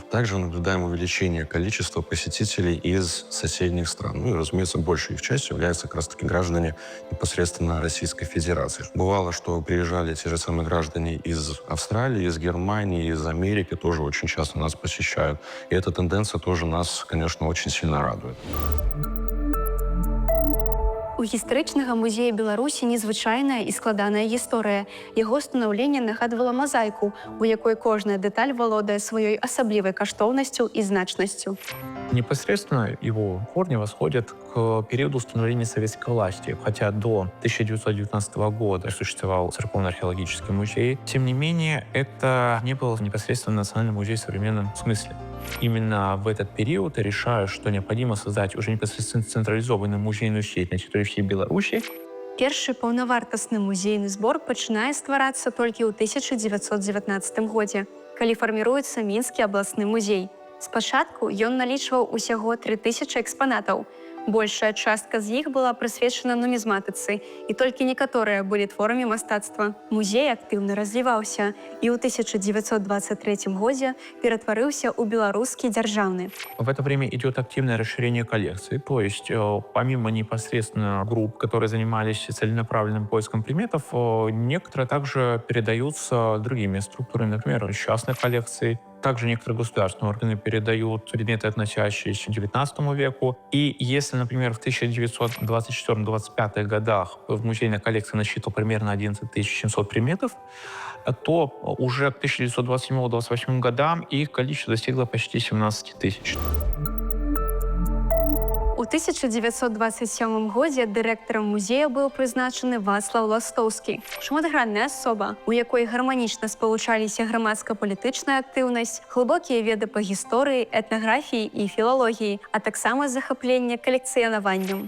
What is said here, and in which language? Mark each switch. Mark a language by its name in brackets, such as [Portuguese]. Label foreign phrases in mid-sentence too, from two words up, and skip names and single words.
[Russian] Также наблюдаем увеличение количества посетителей из соседних стран. Ну и, разумеется, большей их частью являются как раз-таки граждане непосредственно Российской Федерации. Бывало, что приезжали те же самые граждане из Австралии, из Германии, из Америки тоже очень часто нас посещают. И эта тенденция тоже нас, конечно, очень сильно радует. [Belarusian] У гістарычнага музея Беларусі незвычайная і складаная гісторыя. Яго станаўленне нагадвала мазаіку, у якой кожная дэталь валодае сваёй асаблівай каштоўнасцю і значнасцю. [Russian] Непосредственно его корни восходят к периоду установления советской власти. Хотя до 1919 года существовал церковно-археологический музей, тем не менее, это не был непосредственно национальный музей в современном смысле. Именно в этот период я решаю, что необходимо создать уже непосредственно централизованную музейную сеть на территории всей Беларуси. [Belarusian] Першы паўнавартасны музейны збор пачынае стварацца толькі ў 1919 годзе, калі фарміруецца Мінскі абласны музей. Спачатку ён налічваў усяго 3000 экспанатаў. Большая частка з іх была прысвечана нумізматыцы, і толькі некаторыя былі творамі мастацтва. Музей актыўна развіваўся і ў 1923 годзе ператварыўся ў беларускі дзяржаўны. [Russian] В это время идет активное расширение коллекции, то есть помимо непосредственно групп, которые занимались целенаправленным поиском предметов, некоторые также передаются другими структурами, например, частной коллекции. Также некоторые государственные органы передают предметы, относящиеся к XIX веку. И если, например, в 1924-25 годах в музейной коллекции насчитывал примерно 11 700 предметов, то уже к 1927-28 годам их количество достигло почти 17 тысяч. [Belarusian] У 1927 годзе дырэктарам музея быў прызначаны Вацлаў Ластоўскі, шматгранная асоба, у якой гарманічна спалучаліся грамадска-палітычная актыўнасць, глыбокія веды па гісторыі, этнаграфіі і філалогіі, а таксама захапленне калекцыянаваннем.